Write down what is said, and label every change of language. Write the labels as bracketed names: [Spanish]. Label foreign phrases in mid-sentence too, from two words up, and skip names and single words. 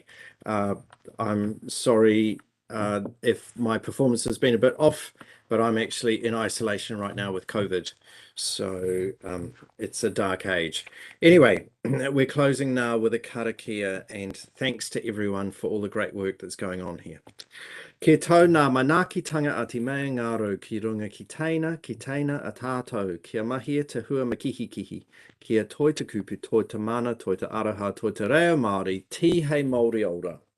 [English] I'm sorry if my performance has been a bit off, but I'm actually in isolation right now with COVID. So it's a dark age. Anyway, we're closing now with a karakia, and thanks to everyone for all the great work that's going on here. [Māori] Kia tau nā manaakitanga a te mea ngaro ki runga ki teina a tātou, kia mahia te hua makihikihi, kia toi te kupu, toi te mana, toi te araha, toi te reo Māori, ti hei Māori ora.